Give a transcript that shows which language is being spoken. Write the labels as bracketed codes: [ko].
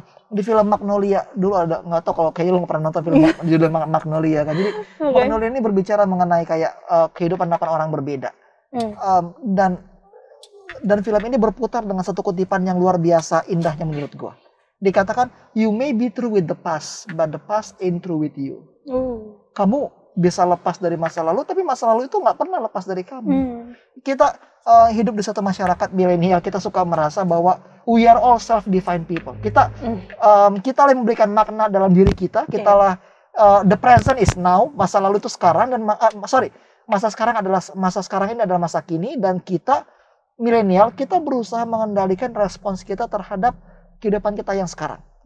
[id] Di film Magnolia dulu ada, nggak tahu kalau kayaknya lu nggak pernah nonton film judul Magnolia kan. Jadi Magnolia ini berbicara mengenai kayak kehidupan 8 orang berbeda. Dan film ini berputar dengan satu kutipan yang luar biasa indahnya menurut gua. Dikatakan, [en] you may be through with the past, but the past ain't through with you. [id] Kamu bisa lepas dari masa lalu, tapi masa lalu itu nggak pernah lepas dari kamu. Kita hidup di satu masyarakat milenial, kita suka merasa bahwa [en] we are all self-defined people. [id] Kita lah yang memberikan makna dalam diri kita. Kita lah [en] the present is now, [id] masa lalu itu sekarang, dan masa sekarang ini adalah masa kini, dan kita milenial, kita berusaha mengendalikan respons kita terhadap kehidupan kita yang sekarang.